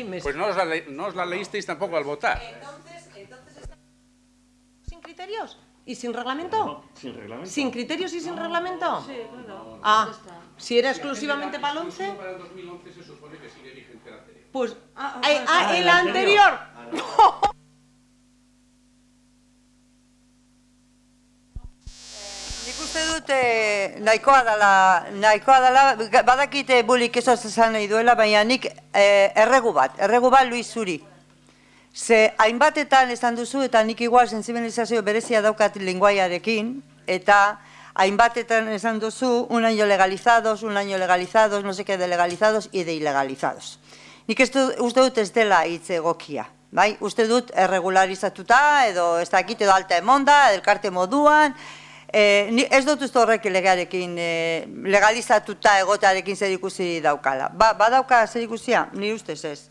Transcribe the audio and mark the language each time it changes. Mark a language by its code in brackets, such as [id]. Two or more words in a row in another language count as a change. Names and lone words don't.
[es] Pues no os la leísteis tampoco al votar. Entonces ¿sin criterios? ¿Y sin reglamento? No, sin reglamento. ¿Sin criterios y sin reglamento? Sí, claro. Ah, si era exclusivamente para el 11, Para el 2011 se supone que sigue vigente el anterior. pues... el anterior. [eu] Nik uste dut nahikoa dela, badakite bulik eso esan nahi duela, baina nik erregu bat Luis zuri. Ze hainbatetan esan duzu, eta nik igual sensibilizazio berezia daukat lenguaiarekin, eta hainbatetan esan duzu, [es] un año legalizados, no sé qué de legalizados y de ilegalizados. [eu] Nik uste dut ez dela hitz egokia. Bai, uste dut erregularizatuta, edo ez dakit, edo alta emonda, elkarte moduan, ez dut uste horrek legearekin legalizatuta egotearekin zer ikusi daukala. Badauka zer ikusia? Ni ustez ez.